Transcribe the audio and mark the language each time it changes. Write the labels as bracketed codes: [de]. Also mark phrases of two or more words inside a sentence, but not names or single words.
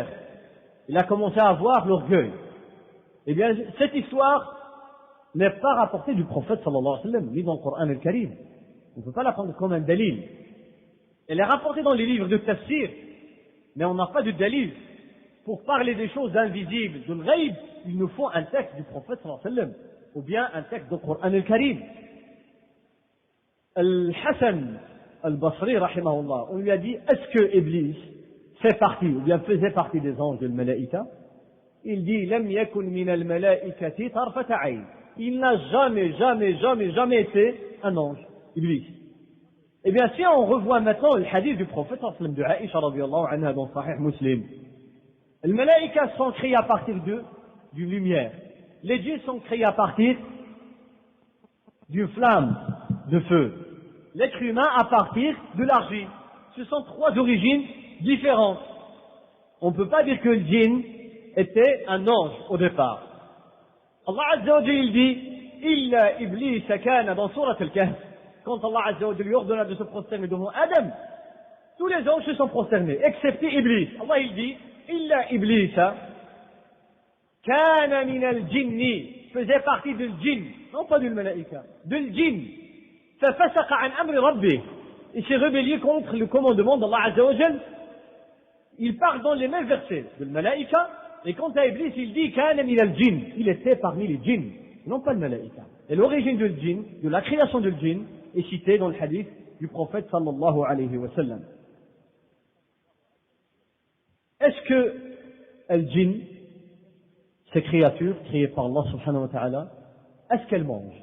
[fr] Il a commencé à avoir l'orgueil. Eh bien, cette histoire n'est pas rapportée du prophète [ar] صلى الله عليه وسلم, [fr] ni dans le Coran al-Karim. On ne peut pas la prendre comme un dalil. Elle est rapportée dans les livres de tafsir, mais on n'a pas de dalil. Pour parler des choses invisibles, de l'ghaïb, il nous faut un texte du prophète [ar] صلى الله عليه وسلم, [fr] ou bien un texte du Coran al-Karim. Al-Hassan al-Basri, rahimahullah, on lui a dit, est-ce que Iblis fait partie, ou bien faisait partie des anges de l'Malaïka? Il dit, [ar] لم يكن من الملائكة طرفة عين. [fr] Il n'a jamais été un ange, Iblis. Eh bien, si on revoit maintenant le hadith du prophète [ar] صلى الله عليه وسلم [fr] de Aïcha [ar] رضي الله عنها [fr] dans Sahih Muslim, les malaïkas sont créés à partir d'une lumière. Les djinns sont créés à partir d'une flamme de feu. L'être humain à partir de l'argile. Ce sont trois origines différentes. On ne peut pas dire que le djinn était un ange au départ. Allah [ar] عز وجل [fr] dit, [ar] إلا إبليس كان [fr] dans Surat al-Kahf. Quand Allah [ar] عز وجل [fr] lui ordonna de se prosterner devant Adam, tous les anges se sont prosternés, excepté Iblis. Allah il dit, [ar] إلا إبليس كان من الجن, [fr] faisait partie du djinn, non pas du malaïka, du djinn. [ar] ففسق عن أمر ربه. [fr] Il s'est rébellé contre le commandement d'Allah [ar] عز وجل. [fr] Il part dans les mêmes versets de le malaïka, et quant à Iblis, il dit [ar] كان من الجن, [fr] il était parmi les djinns, non pas le malaïka. Et l'origine du djinn, de la création du djinn, est citée dans le hadith du prophète [ar] صلى الله عليه وسلم. [fr] Est-ce que al-jinn, ces créatures créées par Allah [ar] سبحانه وتعالى, [fr] est-ce qu'elles mangent?